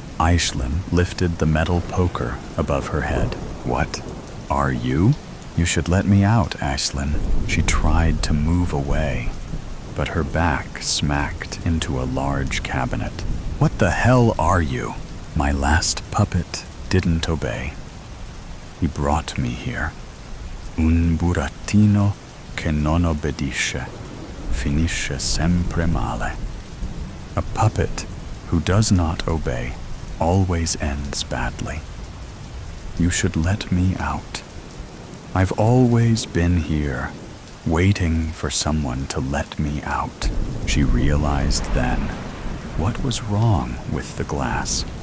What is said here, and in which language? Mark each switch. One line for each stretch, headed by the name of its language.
English: Aislinn lifted the metal poker above her head. What? Are you? You should let me out, Aislinn. She tried to move away, but her back smacked into a large cabinet. What the hell are you? My last puppet didn't obey. He brought me here.
Italian: Un burattino che non obbedisce finisce sempre male.
English: A puppet who does not obey always ends badly. You should let me out. I've always been here, waiting for someone to let me out. She realized then what was wrong with the glass.